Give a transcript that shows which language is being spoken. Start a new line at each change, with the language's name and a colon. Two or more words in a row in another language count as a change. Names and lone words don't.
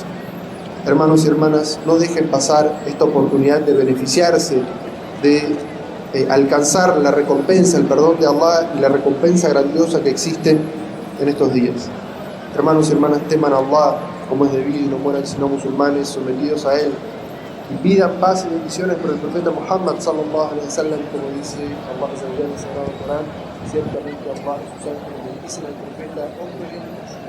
Spanish: Hermanos y hermanas, no dejen pasar esta oportunidad de beneficiarse, de alcanzar la recompensa, el perdón de Allah y la recompensa grandiosa que existen en estos días. Hermanos y hermanas, teman a Allah como es debido y no mueran sino musulmanes sometidos a Él, y pidan paz y bendiciones por el profeta Muhammad
Arabic: صلى الله عليه وسلم,
Spanish: como dice Allah en el Sagrado Corán, ciertamente Allah y sus ángeles bendicen al profeta,